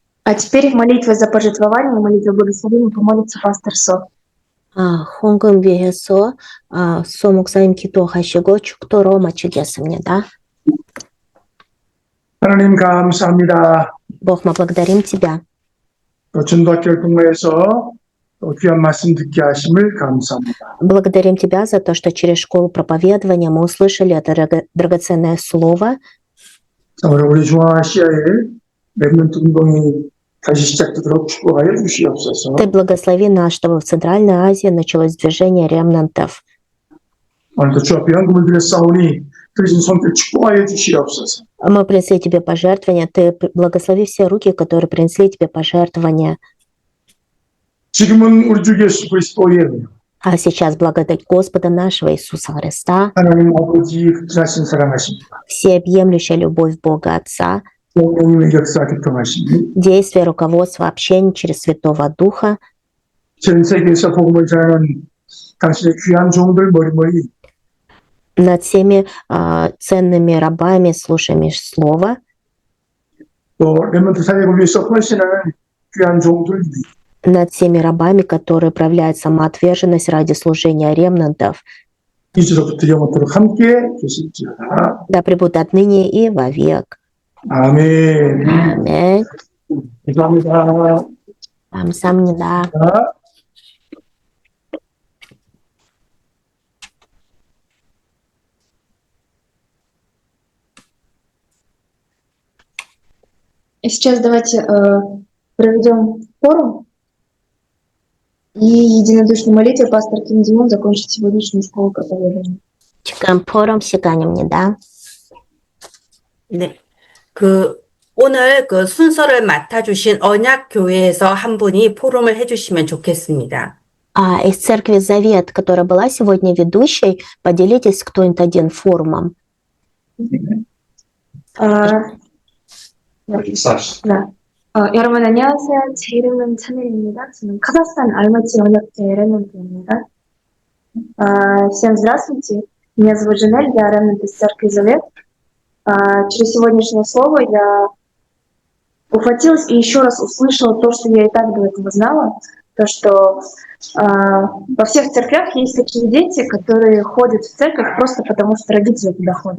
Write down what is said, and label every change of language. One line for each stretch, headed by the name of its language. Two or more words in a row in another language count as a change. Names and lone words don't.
Russian: А теперь молитва за пожертвование, молитва благословения помолится пастор Со.
Korean: 헌금 위해서 소 목사님 기도하시고 축도로 마치겠습니다. 하나님 감사합니다.
Russian: Бог, мы благодарим Тебя.
Korean: 또 전도학교를 통해서 또 귀한 말씀 듣게 하심을 감사합니다.
Russian: Благодарим Тебя за то, что через школу проповедования мы услышали это драгоценное слово.
Korean: 오늘 우리 중앙아시아의 랩런트 운동이 다시 시작되도록 축복하여 주시옵소서.
Russian: Ты благослови нас, чтобы в Центральной Азии началось движение ремнантов.
Korean: 오늘도 주 앞에 헌금을 드렸사오니 드리신 손길 축복하여 주시옵소서.
Russian: Мы принесли Тебе пожертвования. Ты благослови все руки, которые принесли Тебе пожертвования.
Korean: 지금은 우리 주 예수 그리스도의 은혜요,
Russian: А сейчас благодать Господа нашего Иисуса Христа,
Korean: 하나님 아버지 극진하신 사랑하십니다.
Russian: всеобъемлющая любовь Бога Отца,
Korean: 성령님의 역사 교통하심이
Russian: действие, руководство, общение через Святого Духа
Korean: 전 세계에서 복음을 전하는 당신의 귀한 종들 머리머리
Russian: над всеми ценными рабами, слушающими Слово,
Korean: 또 랩런트 사역을 위해서 헌신하는 귀한 종들
Russian: над всеми рабами, которые проявляют самоотверженность ради служения ремнантов,
Korean: 이제로부터 영원토록 함께 계실지어다.
Russian: да пребудут отныне и вовек.
Korean: 아멘.
Russian: Аминь.
Korean: 감사합니다. 감사합니다.
Russian: И сейчас давайте проведем форум и единодушной молитвой пастор Ким Димон закончит сегодняшнюю школу проповедования.
Korean: 지금 포럼 시간입니다. 네. 오늘 순서를 맡아주신 언약교회에서 한 분이 포럼을 해주시면 좋겠습니다.
Russian: Из церкви Завет, которая была сегодня ведущей, поделитесь кто-нибудь один форумом. Саша.
Korean: 네. 여러분 안녕하세요. 제 이름은 찬일입니다. 저는 카자흐스탄 알마티 언약제 ремнант입니다.
Russian: Всем здравствуйте. Меня зовут Жанель, я ремнант из церкви Завет. Через сегодняшнее слово я ухватилась и еще раз услышала то, что я и так до этого знала, то, что во всех церквях есть такие дети, которые ходят в церковь просто потому, что родители туда ходят.